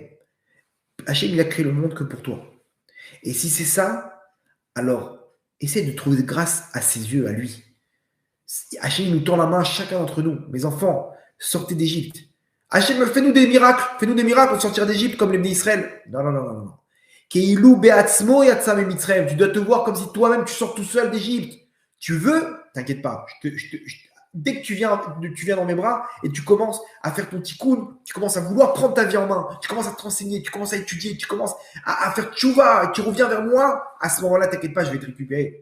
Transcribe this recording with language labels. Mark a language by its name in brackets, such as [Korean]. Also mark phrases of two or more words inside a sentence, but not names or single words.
[French] Hachem, il a créé le monde que pour toi. Et si c'est ça, alors essaie de trouver grâce à ses yeux, à lui. Hachem nous tend la main, chacun d'entre nous. Mes enfants, sortez d'Égypte. Hachem, fais-nous des miracles. Fais-nous des miracles pour sortir d'Égypte comme les d'Israël. [Hebrew] Non. כאילו בעצמו יצא ממצרים. [French] Tu dois te voir comme si toi-même tu sors tout seul d'Égypte. Tu veux? T'inquiète pas. Dès que tu viens dans mes bras et tu commences à faire ton tikkun, tu commences à vouloir prendre ta vie en main, tu commences à te renseigner, tu commences à étudier, tu commences à faire tchouva et tu reviens vers moi, à ce moment-là, t'inquiète pas, je vais te récupérer.